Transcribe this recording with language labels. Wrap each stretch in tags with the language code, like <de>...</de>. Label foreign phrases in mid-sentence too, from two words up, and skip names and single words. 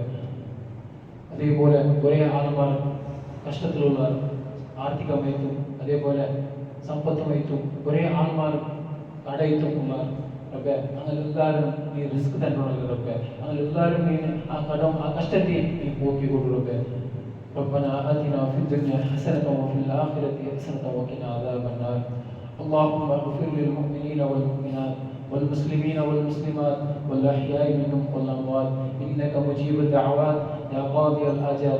<ml>അതേപോലെ കുറേ ആളുമാർ കഷ്ടത്തിലുള്ളവർ ആർത്ഥികമായിട്ടും അതേപോലെ സമ്പത്തുമായിട്ടും കുറേ ആൾമാർ കടയിട്ടും ഉള്ളവർ റബ്ബേ അങ്ങനെ എല്ലാവരും നീ റിസ്ക് തന്നോളൂ റബ്ബേ. അങ്ങനെ എല്ലാവരും നീ ആ കടം ആ കഷ്ടത്തെ നീ പോക്കി കൊടു റബ്ബേ.</ml> <ar>ربنا آتنا في الدنيا حسنة وفي الآخرة حسنة وقنا عذاب النار. اللهم اغفر للمؤمنين والمؤمنات والمسلمين والمسلمات والأحياء منهم والأموات إنك مجيب الدعوات يا قاضي الحاجات.</ar>